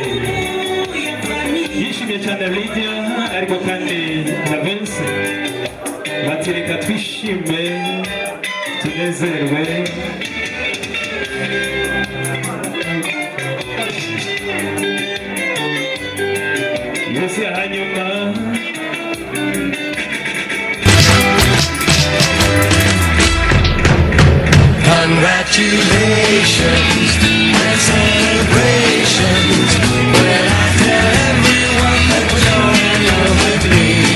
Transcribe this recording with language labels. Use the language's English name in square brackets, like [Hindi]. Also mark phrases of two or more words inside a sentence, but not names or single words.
[Kinyarwanda] Yishimye cyane Lydia, ariko kandi na Vince. Bati reka twishime tunezerwe. Yose hanyuma [English] congratulations and celebrations when I tell everyone that you're in love with me.